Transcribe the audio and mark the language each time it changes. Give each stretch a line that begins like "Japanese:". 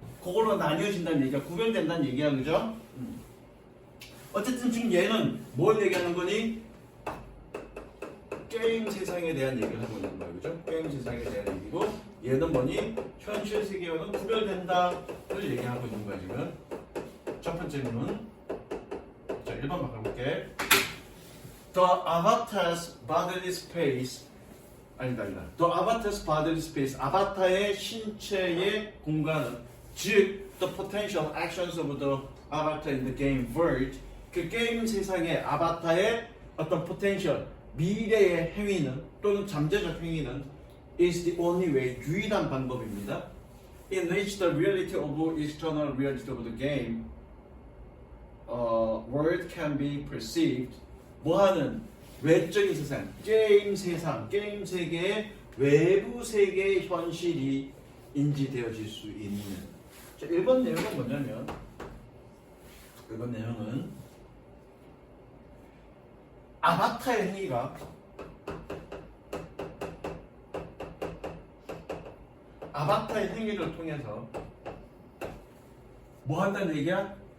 Korean: 그걸로 나뉘어진다는 얘기야. 구별된다는 얘기야, 그죠? 어쨌든 지금 얘는 뭘 얘기하는 거니? 게임 세상에 대한 얘기를 하고 있는 거야, 그죠? 게임 세상에 대한 얘기고, 얘는 뭐니? 현실 세계와는 구별된다를 얘기하고 있는 거야, 지금. 첫 번째 문은 자, 1번 바꿔볼게.
English: The avatar's bodily space
Korean: 아니다.
English: The avatar's bodily space
Korean: 아바타의 신체의 공간은 즉
English: the potential actions of the avatar in the game world
Korean: 그 게임 세상의 아바타의 어떤 potential 미래의 행위는 또는 잠재적 행위는
English: is the only way
Korean: 유일한 방법입니다.
English: In which the reality of external reality of the game world can be perceived.
Korean: 뭐하는 외적인 세상, 게임 세상, 게임 세계의 외부 세계의 현실이 인지되어질 수 있는. 자, 1번 내용은 뭐냐면 1번 내용은 아바타의 행위가 아바타의 행위를 통해서 뭐 한다는 얘기야?